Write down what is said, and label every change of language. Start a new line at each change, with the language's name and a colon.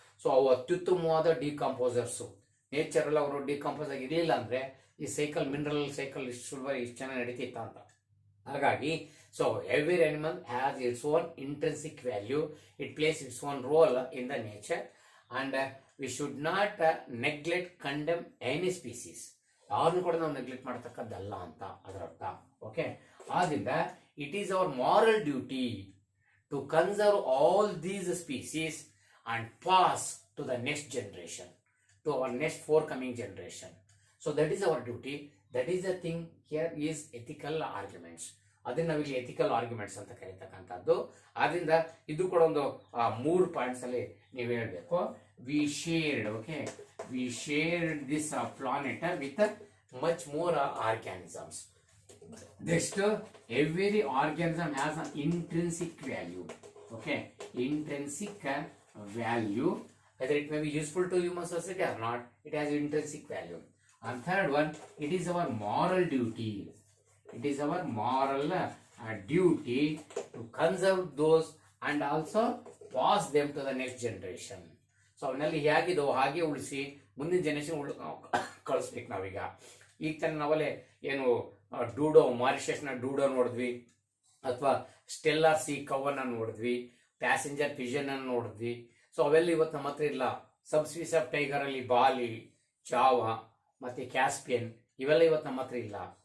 Kannada: So ಅವು ಅತ್ಯುತ್ತಮವಾದ ಡಿಕಂಪೋಸರ್ಸು. ನೇಚರಲ್ಲಿ ಅವರು ಡಿಕಂಪೋಸ್ ಆಗಿ ಇರಲಿಲ್ಲ ಅಂದರೆ ಈ ಸೈಕಲ್, ಮಿನರಲ್ ಸೈಕಲ್ ಇಷ್ಟು ಸುಲಭ ಇಷ್ಟು ಚೆನ್ನಾಗಿ ನಡೀತಿತ್ತ ಅಂತ.
English: ಹಾಗಾಗಿ so every animal has its own intrinsic value. It plays its own role in the nature and we should not neglect, condemn any species.
Kannada: ಯಾರನ್ನು ಕೂಡ ನಾವು ನೆಗ್ಲೆಕ್ಟ್ ಮಾಡತಕ್ಕದ್ದಲ್ಲ ಅಂತ ಅದರ ಅರ್ಥ.
English: Okay, ಆದ್ರಿಂದ it is our moral duty to conserve all these species and pass to the next generation, to our next forthcoming generation. So that is our duty. That is the thing here is ethical arguments.
Kannada: ಅದನ್ನ ನಾವಿಲ್ಲಿ ethical arguments ಅಂತ ಕರೀತಕ್ಕಂಥದ್ದು. ಆದ್ರಿಂದ ಇದು ಕೂಡ ಒಂದು 3 points ಅಲ್ಲಿ ನೀವು ಹೇಳಬೇಕು.
English: We shared, okay, we shared this planet with much more organisms. Next, every organism has an intrinsic value. Okay, intrinsic value, whether it may be useful to human society or not, it has intrinsic value. And third one, it is our moral duty. It is our moral duty to conserve those and also pass them to the next generation.
Kannada: So ಅವನ್ನೆಲ್ಲ ಹೇಗಿದೋ ಹಾಗೆ ಉಳಿಸಿ ಮುಂದಿನ generation ಕಳಿಸ್ಬೇಕು ನಾವೀಗ. ಈಗ ತಾನೆ ನಾವಲ್ಲೇ ಏನು ಡೂಡೋ, ಮಾರಿಷಸ್ನ ಡೂಡೋ ನೋಡಿದ್ವಿ, ಅಥವಾ ಸ್ಟೆಲ್ಲಾರ್ ಸಿ ಕವನ್ನ ನೋಡಿದ್ವಿ, ಪ್ಯಾಸೆಂಜರ್ ಪಿಜನ್ ಅನ್ನು ನೋಡಿದ್ವಿ. ಸೊ ಅವೆಲ್ಲ ಇವತ್ತು ನಮ್ಮ ಹತ್ರ ಇಲ್ಲ.
English: subspecies of tiger
Kannada: ಅಲ್ಲಿ ಬಾಲಿ, ಚಾವಾ ಮತ್ತೆ ಕ್ಯಾಸ್ಪಿಯನ್ ಇವೆಲ್ಲ ಇವತ್ತು ನಮ್ಮ ಹತ್ರ ಇಲ್ಲ.